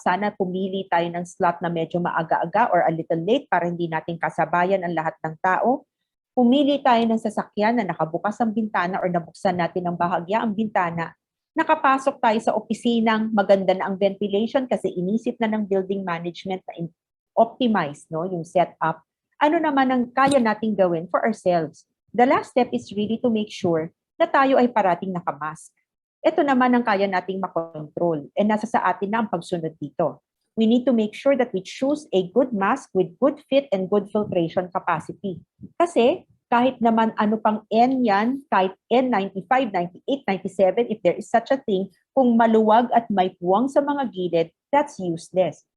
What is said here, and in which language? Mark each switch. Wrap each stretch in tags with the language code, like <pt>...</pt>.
<tl>Sana pumili tayo ng slot na medyo maaga-aga</tl> <en>or a little late</en> <tl>para hindi natin kasabayan ang lahat ng tao. Pumili tayo ng sasakyan na nakabukas ang bintana or nabuksan natin ng bahagya ang bintana. Nakapasok tayo sa opisinang maganda na ang ventilation kasi inisip na ng building management na optimize yung setup ano naman ang kaya nating gawin for ourselves.</tl> <en>The last step is really to make sure</en> <tl>na tayo ay parating nakamask. Ito naman ang kaya nating makontrol and nasa sa atin na ang pagsunod dito.</tl> <en>We need to make sure that we choose a good mask with good fit and good filtration capacity.</en> <tl>Kasi kahit naman ano pang N yan, kahit N95, 98, 97,</tl> <en>if there is such a thing,</en> <tl>kung maluwag at may puwang sa mga gilid,</tl> <en>that's useless.</en>